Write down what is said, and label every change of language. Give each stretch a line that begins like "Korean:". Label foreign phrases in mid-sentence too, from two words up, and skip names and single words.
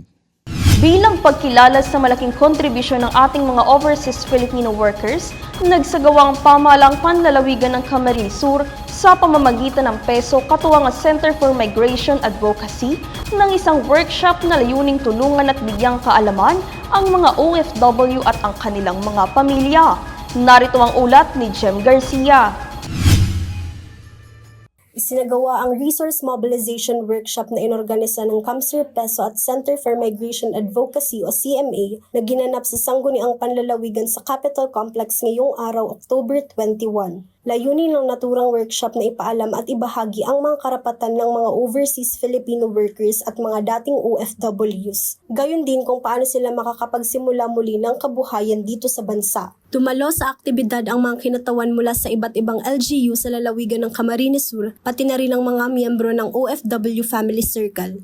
Filipino: Bilang pagkilala sa malaking kontribusyon ng ating mga
English: overseas Filipino workers,
Filipino: nagsagawa ang pamahalang panlalawigan ng Camarines Sur sa pamamagitan ng PESO katuwang ang Center for Migration Advocacy ng isang workshop na layuning tulungan at bigyang kaalaman ang mga OFW at ang kanilang mga pamilya. Narito ang ulat ni Jem Garcia. Isinagawa ang Resource Mobilization Workshop na inorganisa ng Camsur PESO at Center for Migration Advocacy o CMA na ginanap sa Sangguniang Panlalawigan sa Capitol Complex ngayong araw, October 21. Layunin ng naturang workshop na ipaalam at ibahagi ang mga karapatan ng mga
English: overseas Filipino workers
Filipino: at mga dating OFWs. Gayon din kung paano sila makakapagsimula muli ng kabuhayan dito sa bansa. Dumalo sa aktibidad ang mga kinatawan mula sa iba't ibang LGU sa lalawigan ng Camarines Sur, pati na rin ang mga miyembro ng OFW Family Circle.